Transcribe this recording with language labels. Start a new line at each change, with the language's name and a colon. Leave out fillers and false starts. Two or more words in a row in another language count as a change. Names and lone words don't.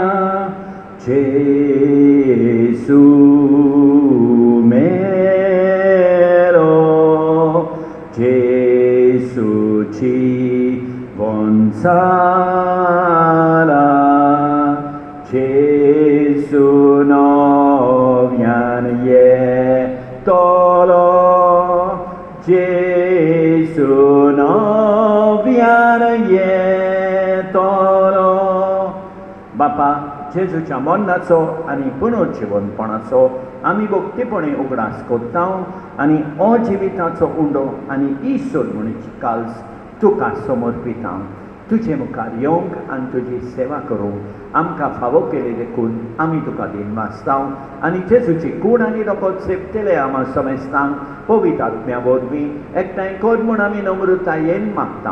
Konkani: Jesu mero, Jesu ci vonsara, Jesu novian ye tolo, Jesu novian ye tolo. बापा जेजूच्या मरणाचो आनी पुनर्जिवनपणाचो आमी भक्तीपणे उगडास कोत्ता आनी अजिविताचो उंडो आनी ही सोडवणीची काल्स तुका समर्पिता. तुजे मुखार येवंक आनी तुजी सेवा करूंक आमकां फावो केले देखून आमी तुका दिन वाचता आनी जेजूची कूड आनी रगत सेपतेले आमा समेस्तांक पवित्र आत्म्या वरवीं एकठांय कर म्हूण आमी नम्रतायेन मागता.